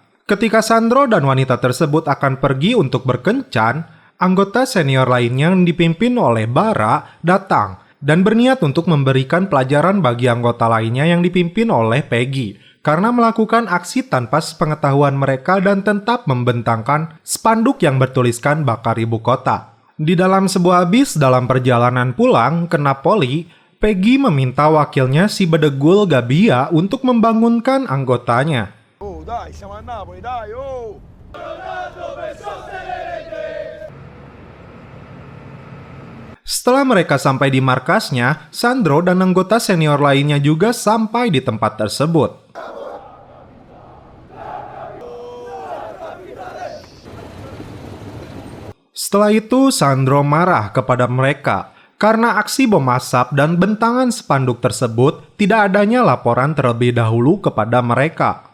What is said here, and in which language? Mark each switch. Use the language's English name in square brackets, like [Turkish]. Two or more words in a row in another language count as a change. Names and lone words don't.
[Indonesian] Ketika Sandro dan wanita tersebut akan pergi untuk berkencan, anggota senior lainnya yang dipimpin oleh Bara datang dan berniat untuk memberikan pelajaran bagi anggota lainnya yang dipimpin oleh Peggy karena melakukan aksi tanpa sepengetahuan mereka dan tetap membentangkan spanduk yang bertuliskan "Bakar Ibu Kota". Di dalam sebuah bis dalam perjalanan pulang ke Napoli, Peggy meminta wakilnya si bedegul Gabbia untuk membangunkan anggotanya. [Italian] Dai, siamo a Napoli, dai, oh! [Indonesian] Setelah mereka sampai di markasnya, Sandro dan anggota senior lainnya juga sampai di tempat tersebut. Setelah itu, Sandro marah kepada mereka karena aksi bom asap dan bentangan spanduk tersebut tidak adanya laporan terlebih dahulu kepada mereka.